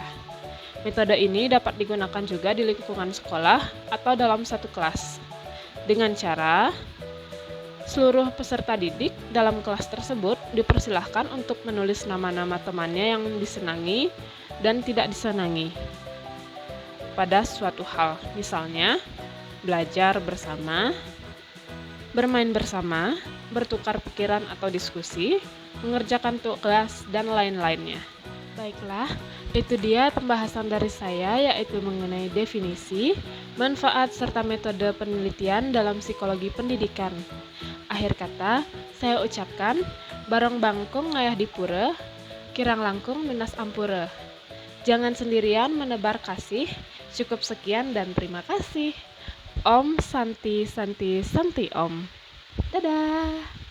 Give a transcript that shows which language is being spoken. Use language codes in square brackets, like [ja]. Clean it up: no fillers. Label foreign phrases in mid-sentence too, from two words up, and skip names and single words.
[id] Metode ini dapat digunakan juga di lingkungan sekolah atau dalam satu kelas, dengan cara seluruh peserta didik dalam kelas tersebut dipersilahkan untuk menulis nama-nama temannya yang disenangi dan tidak disenangi pada suatu hal, misalnya belajar bersama, bermain bersama, bertukar pikiran atau diskusi, mengerjakan tugas, dan lain-lainnya. Baiklah, itu dia pembahasan dari saya, yaitu mengenai definisi, manfaat, serta metode penelitian dalam psikologi pendidikan. Akhir kata, saya ucapkan, [ban] bareng bangkung ngayah dipura, kirang langkung minas ampura. [id] Jangan sendirian menebar kasih, cukup sekian dan terima kasih. [sa] Om Santi Santi Santi Om. Dadah.